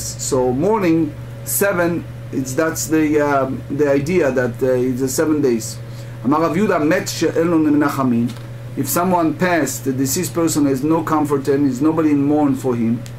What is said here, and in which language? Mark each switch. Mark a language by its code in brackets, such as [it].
[en] So mourning 7, that's the idea that it's 7 days. [he] אמר רב יהודה מת שאין לו מנחמים. [en] If someone passed, the deceased person has no comfort and there's nobody in mourn for him.